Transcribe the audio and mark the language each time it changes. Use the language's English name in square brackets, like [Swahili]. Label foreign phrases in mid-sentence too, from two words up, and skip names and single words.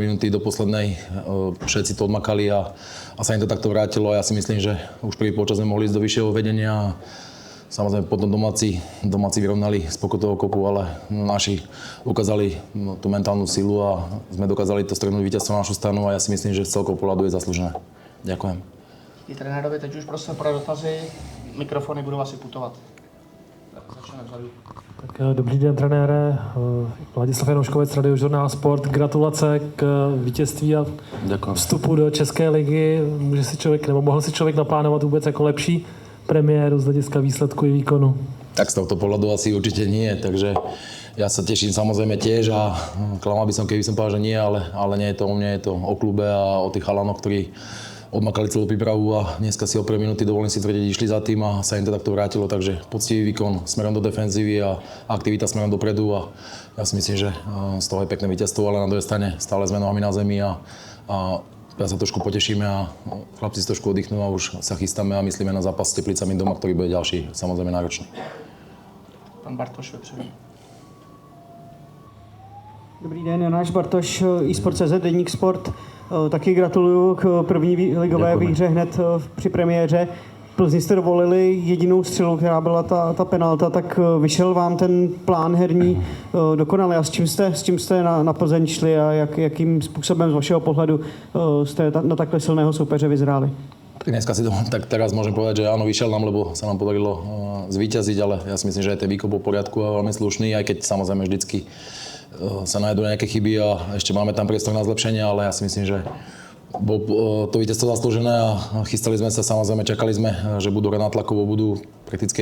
[Slovak] minúty do poslednej všetci to odmakali a sa im to takto vrátilo a ja si myslím, že už prvý počas sme mohli ísť do vyššieho vedenia a samozrejme potom domáci vyrovnali z pokutového kopu, ale naši ukázali tú mentálnu silu a sme dokázali to strhnúť víťazstvo na našu stranu a ja si myslím, že z celkového pohľadu je zaslúžené. Ďakujem. [Czech] I trenérovi teď už prosím pro dotazy, mikrofony budou asi putovat. Začneme vzadu. Tak dobrý den, trenére. Vladislav Janoškovec, Radiožurnál Sport. Gratulace k vítězství a [Slovak] Ďakujem. [Czech] vstupu do České ligy. Mohl si člověk naplánovat vůbec jako lepší premiéru z hlediska výsledku i výkonu? [Slovak] Tak z tohto pohľadu asi určite nie, takže ja sa teším samozrejme tiež a klamal by som, keby som povedal, že nie, ale nie je to o mne, je to o klube a o tých chalanoch, ktorí odmakali celú prípravu a dneska si o 1. minúty, dovolím si tvrdiť, išli za tým a sa im to takto vrátilo, takže poctivý výkon smerom do defenzívy a aktivita smerom dopredu a ja si myslím, že z toho je pekné víťazstvo, ale na druhej strane stále sme nohami na zemi a sa trošku potešíme a chlapci si trošku oddychnú a už sa chystáme a myslíme na zápas s Teplicami doma, ktorý bude ďalší, samozrejme náročný. [Czech] Pan Bartoš vepředu. Dobrý den, Jonáš Bartoš, eSport.cz, Deník Sport. Taky gratuluju k první ligové výhře hned při premiéře. Plzni jste dovolili jedinou střelu, která byla ta penalta, tak vyšel vám ten plán herní dokonale. A s čím jste na Plzeň šli a jakým způsobem z vašeho pohledu jste na takhle silného soupeře vyzráli? [Slovak] Tak dneska tak teraz môžem povedať, že áno, vyšiel nám, lebo sa nám podarilo zvíťaziť, ale ja si myslím, že aj ten výkon bol v poriadku a veľmi slušný, aj keď samozrejme vždycky sa nájdú nejaké chyby a ešte máme tam priestor na zlepšenie, ale ja si myslím, že bol to víťazstvo zaslúžené a chystali sme sa, samozrejme čakali sme, že budú nátlakovo, budú prakticky